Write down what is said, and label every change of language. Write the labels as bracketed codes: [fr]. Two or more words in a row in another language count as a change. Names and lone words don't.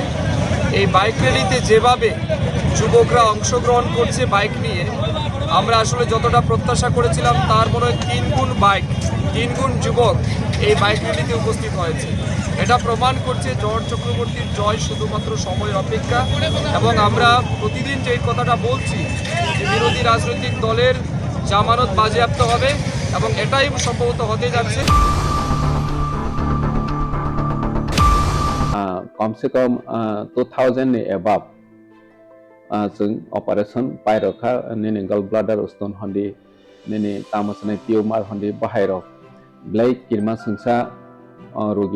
[bn] এই বাইক র্যালিতে যেভাবে যুবকরা অংশগ্রহণ করছে বাইক নিয়ে, আমরা আসলে যতটা প্রত্যাশা করেছিলাম তার মনে 3 গুণ বাইক, 3 গুণ যুবক এই বাইক র্যালিতে উপস্থিত হয়েছে। এটা প্রমাণ করছে জহর চক্রবর্তীর জয় শুধুমাত্র সময়ের অপেক্ষা। এবং আমরা প্রতিদিন যে কথাটা বলছি যে বিরোধী রাজনৈতিক দলের জামানত বাজেয়াপ্ত হবে এবং এটাই সম্ভবত হতে যাচ্ছে। [hi] कम से कम [trp] 2000 नि एबाब जों ऑपरेशन पायरखा निनि [en] गल ब्लाडर स्टोन [trp] हंदी निनि तामसने टिउमार हंदी बाहायरक ब्लाई किरमा संसा रोगी